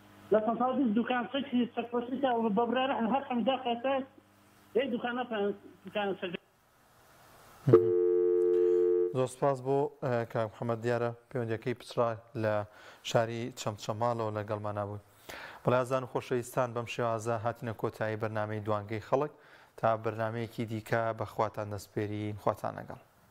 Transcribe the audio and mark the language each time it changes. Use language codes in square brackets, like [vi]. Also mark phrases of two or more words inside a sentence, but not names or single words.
[ar] لا تصادف دكان صحي تكفيته وببرر احنا هات من داخل اي دكان سجل [ckb] زۆر سپاس بۆ کاک محەممەد دیارە پەیوەندیەکەی پچرا لە شاری چەمچەماڵەوە لەگەڵمان نبووی. بەڵێ ئازان و خۆشەویستان بەم شێوازە هاتینە کۆتایی بەرنامەی دوانگەی خەڵک تا بەرنمەیەکی دیکە بەخواتان دەستپێرین خواتان لەگەڵ.